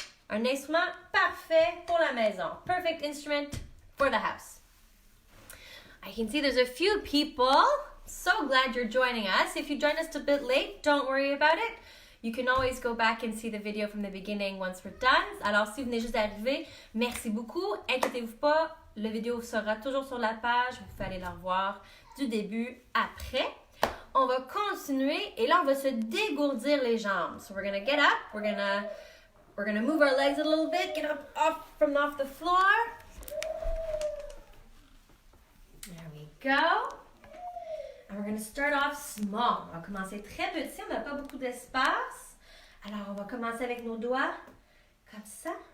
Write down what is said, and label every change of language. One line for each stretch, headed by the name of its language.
French: Un instrument parfait pour la maison.
English: Perfect instrument for the house. I can see there's a few people. So glad you're joining us. If you joined us a bit late, don't worry about it. You can always go back and see the video from the beginning once we're done.
French: Alors, si vous venez juste d'arriver, merci beaucoup. Inquiétez-vous pas, la vidéo sera toujours sur la page. Vous pouvez aller la revoir du début après. On va continuer et là, on va se dégourdir les jambes.
English: So we're gonna get up. We're gonna move our legs a little bit. Get up off the floor. There we go. And we're going to start off small.
French: On va commencer très petit, on n'a pas beaucoup d'espace. Alors, on va commencer avec nos doigts, comme ça.